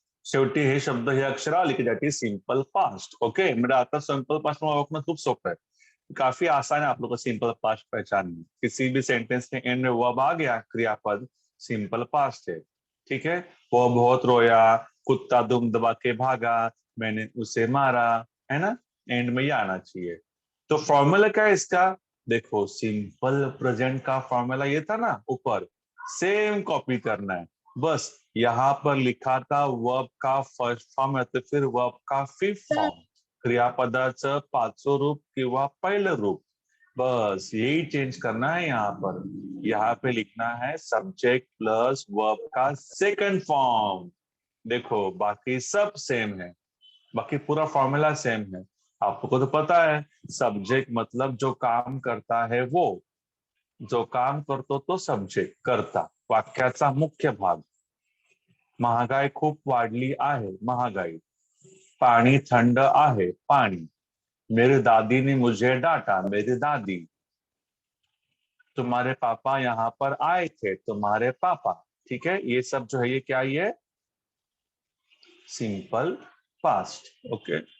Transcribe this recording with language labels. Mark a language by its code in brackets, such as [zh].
[mr] शेवटी हे शब्द हे अक्षर आले की [en] That is simple past. [mr] Okay. म्हणजे आता सिंपल पास्ट में ओळखणं खूप सोपं है. [hi] काफी आसान है आप लोग को सिंपल पास्ट पहचानना. किसी भी सेंटेंस के एंड में वर्ब आ गया, क्रियापद, सिंपल पास्ट है. ठीक है. वो बहुत रोया, कुत्ता दुम दबा के भागा, मैंने उसे मारा, है ना. एंड में ये आना चाहिए. तो फॉर्मूला क्या है इसका, देखो सिंपल प्रेजेंट का फॉर्मूला ये था ना ऊपर, सेम कॉपी करना है. बस यहाँ पर लिखा था वर्ब का फर्स्ट फॉर्म है, तो फिर वर्ब का फिफ्थ फॉर्म, [mr] क्रियापदाचं पाचवं रूप किंवा पहिलं रूप. [hi] बस यही चेंज करना है यहाँ पर. यहाँ पे लिखना है सब्जेक्ट प्लस वर्ब का सेकंड फॉर्म. देखो बाकी सब सेम है, बाकी पूरा फॉर्मूला सेम है. आपको तो पता है सब्जेक्ट मतलब जो काम करता है वो, जो काम करतो तो सब्जेक्ट, करता, [mr] वाक्याचा मुख्य भाग. महागाई खूप वाढली आहे, महागाई. पाणी थंड आहे, पाणी. [hi] मेरी दादी ने मुझे डांटा, मेरी दादी. तुम्हारे पापा यहाँ पर आए थे, तुम्हारे पापा. ठीक है. ये सब जो है ये क्या, ये सिंपल पास्ट. ओके.